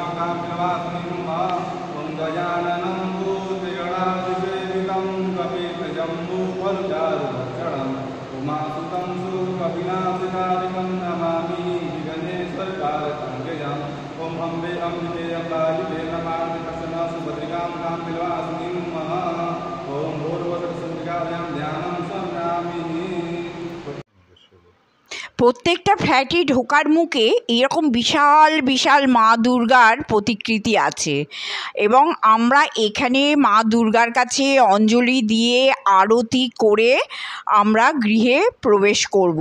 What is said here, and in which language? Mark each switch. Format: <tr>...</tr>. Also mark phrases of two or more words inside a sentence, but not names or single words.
<sa>कामिनवासिनीं ओम गजाननं भूतगणाधिसेवितं कपितजम्बूफलचारुभक्षणं उमासुतं सुरकपिनाशिकादिकं नमामि विघ्नेश्वरकारकं ओम अम्बे अम्बिके अम्बालिके नमः कृष्णां भद्रिकां कामिनवासिनीं ओम भूर्वतरसंज्ञायां ध्यानं समयामि।</sa> <bn>প্রত্যেকটা ফ্ল্যাটে ঢোকার মুখে এরকম বিশাল বিশাল মা দুর্গার প্রতিকৃতি আছে, এবং আমরা এখানে মা দুর্গার কাছে অঞ্জলি দিয়ে আরতি করে আমরা গৃহে প্রবেশ করব।</bn>